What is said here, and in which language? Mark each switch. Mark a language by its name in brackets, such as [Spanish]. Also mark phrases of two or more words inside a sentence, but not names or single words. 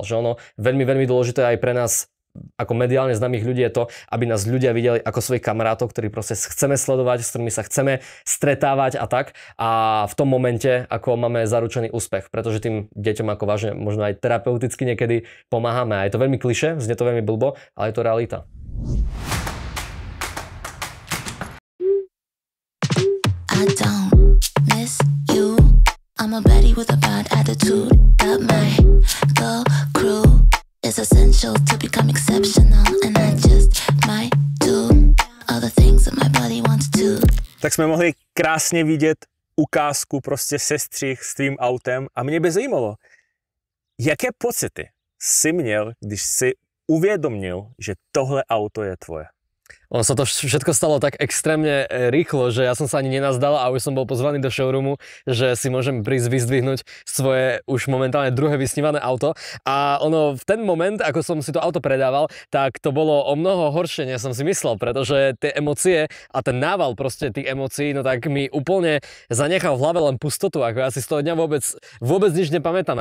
[Slovak] Že ono veľmi, veľmi dôležité aj pre nás ako mediálne známych ľudí je to, aby nás ľudia videli ako svojich kamarátov, ktorí proste chceme sledovať, s ktorými sa chceme stretávať a tak. A v tom momente ako máme zaručený úspech, pretože tým deťom ako vážne možno aj terapeuticky niekedy pomáhame. A je to veľmi klišé, znie to veľmi blbo, ale je to realita. [English] I don't miss you. I'm a baddie with a bad attitude. That my go crew is essential to become exceptional, and I just might do all the things that my body wants to. [Czech] Tak jsme mohli krásně vidět ukázku, prostě sestřih s tvým autem a mě by zajímalo, jaké pocity jsi měl, když si uvědomil, že tohle auto je tvoje? [Slovak] Ono sa to všetko stalo tak extrémne rýchlo, že ja som sa ani nenazdal a už som bol pozvaný do showroomu, že si môžem prísť vyzdvihnúť svoje už momentálne druhé vysnívané auto. A ono v ten moment, ako som si to auto predával, tak to bolo o mnoho horšie, než som si myslel, pretože tie emócie a ten nával proste tých emócií, no tak mi úplne zanechal v hlave len pustotu, ako ja si z toho dňa vôbec nič nepamätám.